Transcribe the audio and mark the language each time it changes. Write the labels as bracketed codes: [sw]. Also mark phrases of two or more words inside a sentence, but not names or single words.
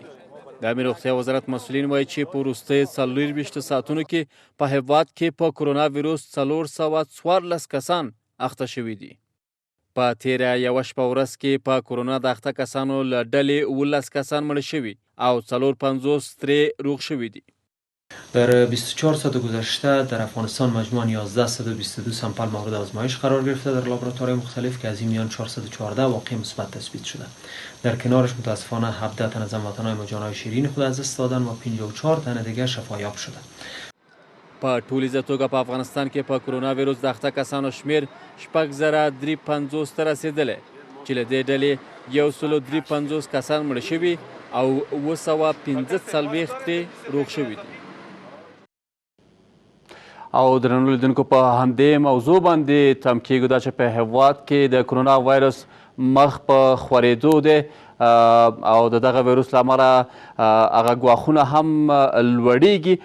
[ps] د عامې روغتیا وزارت مسؤلین وایي چې په وروستیو 24 ساعتونو کې په هیواد کې په کرونا ویروس 414 کسان اخته شوي دي. په تیره یوه شپه ورځ کې په کرونا د اخته کسانو له ډلې 19 کسان مړه شوي او 450 ترې روغ شوي دي. [fa] در 24 ساعت گذشته در افغانستان مجموعاً 1122 سامپل مورد آزمایش قرار گرفته در لابراتوارهای مختلف که از این میان 414 واقع مثبت تثبیت شده. در کنارش متاسفانه 17 تن از هموطنان ما جانهای شیرین خود از دست دادن و 54 تن دیگر شفایاب شده. [ps] په ټولیزه توګه په افغانستان کې په کرونا ویروس د اخته کسانو شمېر 6,350 ته رسېدلی چې له دې ډلې 1,350 کسان مړه شوي او 245 ترې روغ شوي دي. او درنو لیدونکو، په همدې موضوع باندې تم کیږو دا چې په هیواد کې د کرونا وایرس مخ په خورېدو دی او د دغه ویروس له امله هغه ګواښونه هم لوړیږي.